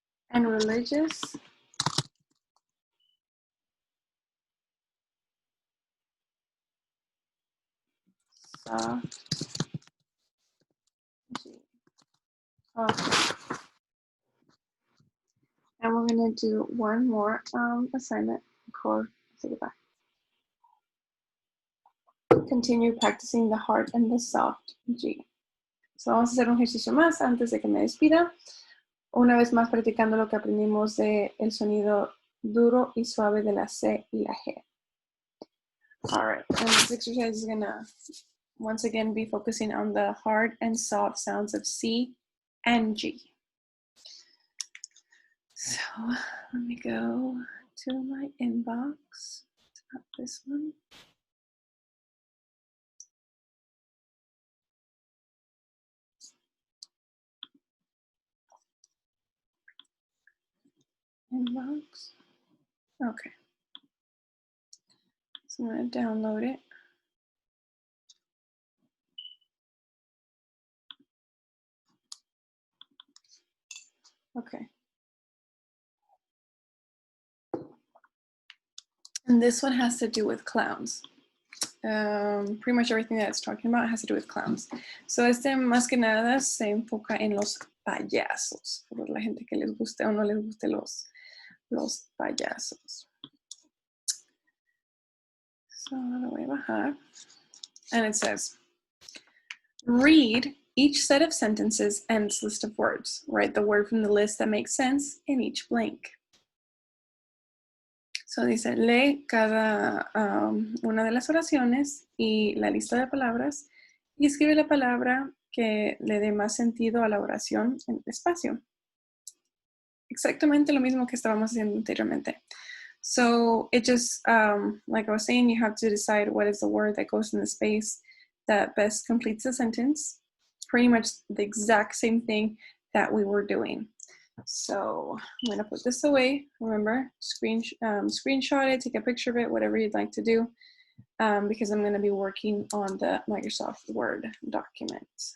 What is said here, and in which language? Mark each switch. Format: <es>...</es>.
<en>And religious, soft G. Okay. And we're going to do one more assignment before I say goodbye. Continue practicing the hard and the soft G.</en> <es>So vamos a hacer un ejercicio más antes de que me despida. Una vez más practicando lo que aprendimos de el sonido duro y suave de la C y la G.</es> <en>All right, and this exercise is gonna once again be focusing on the hard and soft sounds of C and G. So let me go to my inbox. It's not this one. Inbox. Okay. So I'm going to download it. Okay. And this one has to do with clowns. Pretty much everything that it's talking about has to do with clowns.</en> <es>So más que nada se enfoca en los payasos, por la gente que les guste o no les guste los payasos. So lo voy a bajar.</es> <en>And it says, read each set of sentences and its list of words. Write the word from the list that makes sense in each blank.</en> <es>So dice, lee cada una de las oraciones y la lista de palabras y escribe la palabra que le dé más sentido a la oración en el espacio. Exactamente lo mismo que estábamos haciendo anteriormente.</es> <en>So it just, like I was saying, you have to decide what is the word that goes in the space that best completes the sentence. Pretty much the exact same thing that we were doing. So I'm going to put this away. Remember, screenshot it, take a picture of it, whatever you'd like to do, because I'm going to be working on the Microsoft Word document.</en>